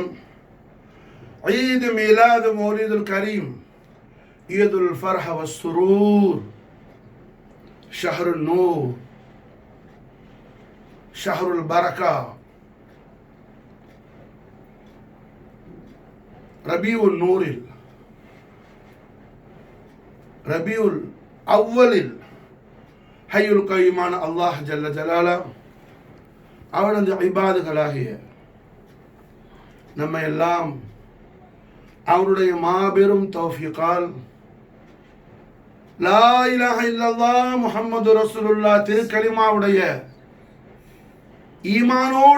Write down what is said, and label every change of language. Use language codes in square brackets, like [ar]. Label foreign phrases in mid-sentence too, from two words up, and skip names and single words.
[ar] عيد ميلاد مولد الكريم، عيد الفرح والسرور، شهر النور، شهر البركة، ربيع النور، ربيع الأول. الحي القيوم الله جل جلاله [ta] அவனது இபாதுகளாகிய நம்ம எல்லாம் அவருடைய மாபெரும் தௌஃபீகால் [ar] لا إله إلا الله محمد رسول الله [ta] திருக்கலிமாவுடைய ஈமானோடு